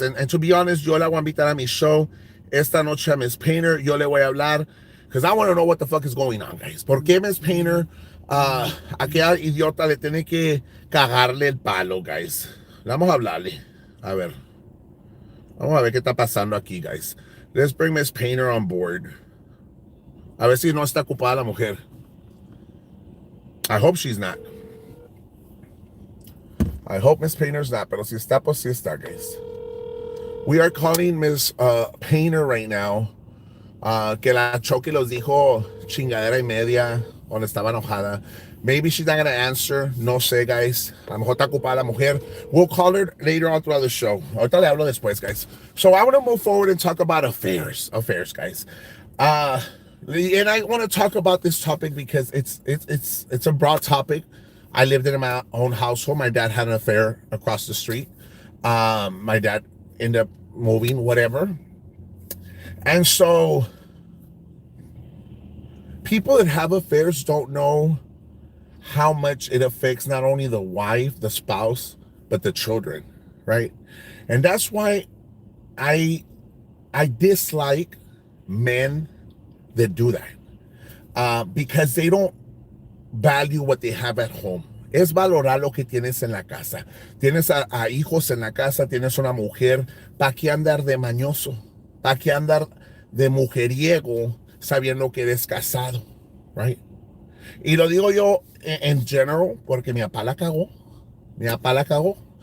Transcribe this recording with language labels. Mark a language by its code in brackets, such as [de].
[en] And to be honest, [es] yo la voy a invitar a mi show esta noche a Miss Painter. Yo le voy a hablar [en] because I want to know what the fuck is going on, guys. [es] ¿Por qué Miss Painter aquella idiota le tiene que cagarle el palo, guys. Vamos a hablarle. A ver. Vamos a ver qué está pasando aquí, guys. [en] Let's bring Miss Painter on board. [es] A ver si no está ocupada la mujer. [en] I hope she's not. I hope Miss Painter's not, [es] pero si está, pues sí está, [en] guys. We are calling Miss Painter right now. [es] Que la Chokey los dijo chingadera y media cuando estaba enojada. [en] Maybe she's not gonna answer. [es] No sé, guys. A lo mejor está ocupada la mujer. [en] We'll call her later on throughout the show. [es] Ahorita le hablo después, guys. [en] So I want to move forward and talk about affairs. Affairs, guys. And I want to talk about this topic because it's a broad topic. I lived in my own household. My dad had an affair across the street. My dad ended up moving, whatever. And so people that have affairs don't know how much it affects not only the wife, the spouse, but the children, right? And that's why I dislike men that do that. Because they don't value what they have at home. [es] Es valorar lo que tienes en la casa. Tienes a hijos en la casa, tienes una mujer. ¿Para qué andar de mañoso? ¿Para qué andar de mujeriego sabiendo que eres casado? [en] Right? [es] Y lo digo yo en general porque mi papá la cagó. Mi papá la cagó.